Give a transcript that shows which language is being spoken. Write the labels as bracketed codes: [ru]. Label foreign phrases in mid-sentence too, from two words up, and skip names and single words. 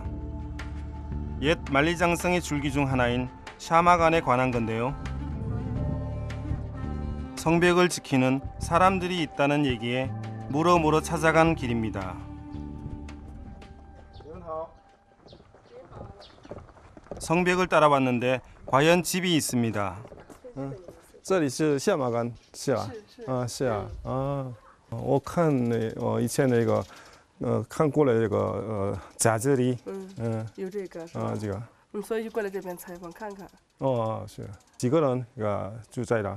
[ko] 옛 만리장성의 줄기 중 하나인 샤마간에 관한 건데요. 성벽을 지키는 사람들이 있다는 얘기에 물어 찾아간 길입니다. 성벽을 따라왔는데 과연 집이 있습니다. [zh] 这里是下马杆，是吧？是啊，我看以前那个看过了这个杂志里，有这个是吧？这个，所以就过来这边采访看看。是几个人住在这？